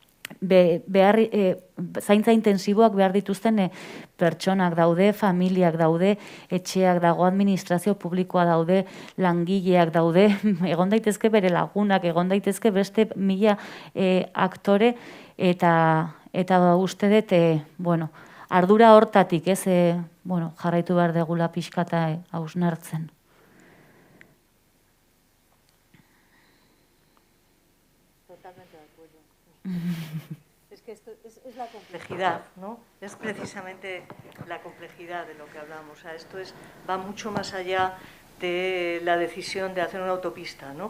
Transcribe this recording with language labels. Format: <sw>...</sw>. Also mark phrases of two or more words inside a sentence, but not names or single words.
<eu>zaintza intensiboak behar dituzten pertsonak daude, familiak daude, etxeak dago, administrazio publikoa daude, langileak daude, egon daitezke bere lagunak, egon daitezke beste mila aktore, eta uste dut, ardura hortatik, jarraitu behar degula pixkata hausnartzen.</eu> <es>Totalmente de acuerdo. Es que esto es la complejidad, ¿no? Es precisamente la complejidad de lo que hablamos. O sea, esto va mucho más allá de la decisión de hacer una autopista, ¿no?</es>